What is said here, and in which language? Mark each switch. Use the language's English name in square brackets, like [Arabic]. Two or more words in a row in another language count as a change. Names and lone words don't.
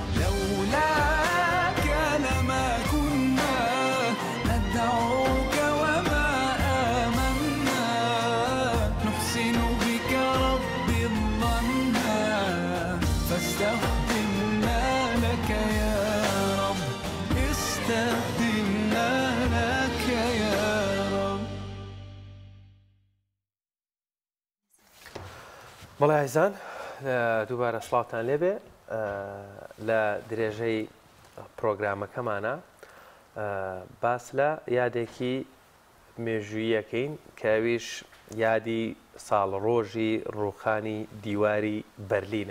[Arabic] لولاك لما كنا ندعوك وما آمنا نحسن بك ربي الظن فاستخدمنا لك يا رب. استخدمنا لك يا رب. [Central Kurdish] بەڵێ عیزان دووبارە سڵاوتان لێبێ لە درێژەی پرۆگرامەکەمانە باس لە یادێکی مێژوویەکەین کەویش یادی ساڵڕۆژی ڕووخانی دیواری بەرلینە.